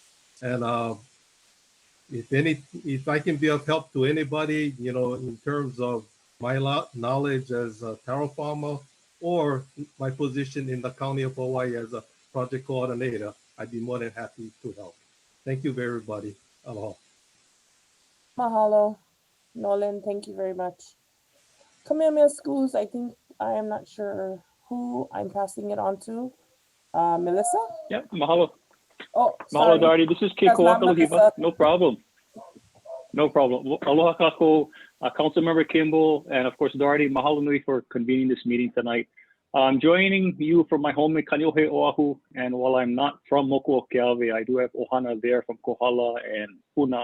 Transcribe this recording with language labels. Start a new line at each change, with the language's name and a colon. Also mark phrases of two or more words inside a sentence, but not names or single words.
English: And if I can be of help to anybody, you know, in terms of my knowledge as a taro farmer or my position in the County of Hawaii as a project coordinator, I'd be more than happy to help. Thank you, everybody. Aloha. Mahalo, Nolan. Thank you very much. Kamehameha Schools, I think I am not sure who I'm passing it on to. Melissa? Yep, mahalo. Oh, Mahalo, sorry. Darty. This is That's Keiko not Akalahiva. Melissa. No problem. No problem.
Hawaiian: Aloha kako,
English: Councilmember Kimball, and of course, Darty,
Hawaiian: mahalo nui
English: for convening this meeting tonight. I'm joining you from my home in Kaneohe, Oahu, and while I'm not from Mokuokeawe, I do have ohana there from Kohala and Puna.